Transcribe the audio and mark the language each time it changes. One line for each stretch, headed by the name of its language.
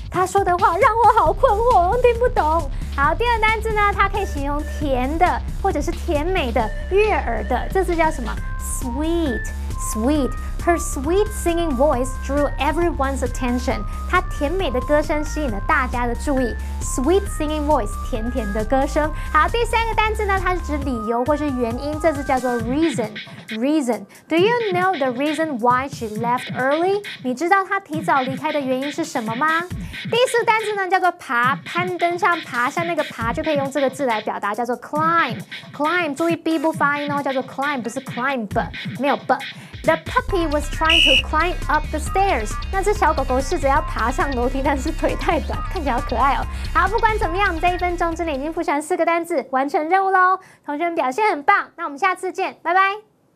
Chinese: 他说的话让我好困惑，我听不懂。好，第二单字呢，它可以形容甜的，或者是甜美的、悦耳的。这字叫什么
English: ？Sweet。Her sweet singing voice drew everyone's attention.
Chinese: 她甜美的歌声吸引了大家的注意。
English: Sweet singing voice，
Chinese: 甜甜的歌声。好，第3个单字呢，它是指理由或是原因，这字叫做 reason。
English: Do you know the reason why she left early？
Chinese: 你知道她提早离开的原因是什么吗？第4个单字呢，叫做爬，攀登上爬山那个爬就可以用这个字来表达，叫做 climb。注意 b 不发音哦，叫做 climb， 不是 climb， 没有 b。
English: The puppy was trying to climb up the stairs.
Chinese: 那只小狗狗试着要爬上楼梯，但是腿太短，看起来好可爱哦。好，不管怎么样，我们在1分钟之内已经复习完4个单字，完成任务喽。同学们表现很棒，那我们下次见，拜拜。